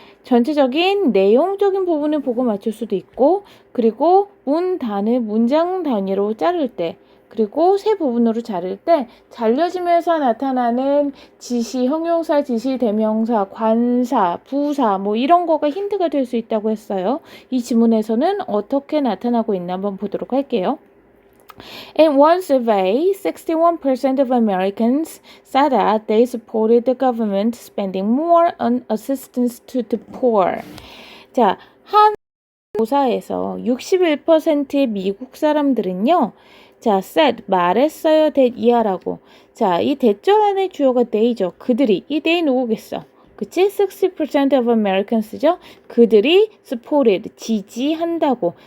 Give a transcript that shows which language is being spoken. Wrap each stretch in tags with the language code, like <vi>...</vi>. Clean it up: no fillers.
<ko>전체적인 내용적인 부분을 보고 맞출 수도 있고, 그리고 문장 단위로 자를 때, 그리고 세 부분으로 자를 때 잘려지면서 나타나는 지시, 형용사, 지시, 대명사, 관사, 부사 뭐 이런 거가 힌트가 될 수 있다고 했어요. 이 지문에서는 어떻게 나타나고 있나 한번 보도록 할게요.</ko> <en>In one survey, 61% of Americans said that they supported the government spending more on assistance to the poor.</en> <ko>자, 한 조사에서 61%의 미국 사람들은요, 자, said, 말했어요, that 이하라고. 자, 이 대절 안에 주어가 they죠. 그들이. 이 they 누구겠어? 그치?</ko> <en>60% of Americans죠?</en> <ko>그들이</ko> <en>supported,</en> <ko>지지한다고.</ko>